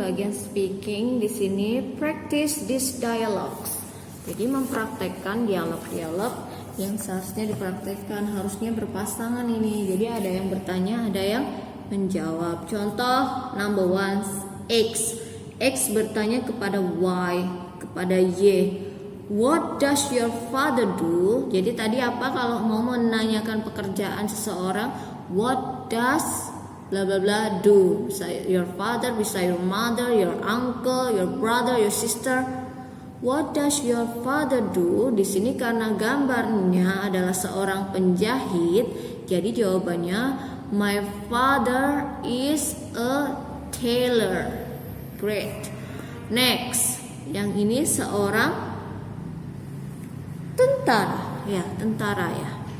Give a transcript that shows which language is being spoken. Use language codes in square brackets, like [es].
[id] Bagian speaking di sini [en] practice these dialogues. [id] Jadi mempraktekkan dialog-dialog yang seharusnya dipraktekkan, harusnya berpasangan ini. Jadi ada yang bertanya, ada yang menjawab. Contoh number 1, X. X bertanya kepada Y, kepada Y. [en] What does your father do? [id] Jadi tadi apa kalau mau menanyakan pekerjaan seseorang? [en] What does bla bla bla do? Bisa your father, bisa your mother, your uncle, your brother, your sister. What does your father do? [id] Di sini karena gambarnya adalah seorang penjahit, jadi jawabannya [en] my father is a tailor. Great. [id] Next, yang ini seorang tentara, ya tentara ya.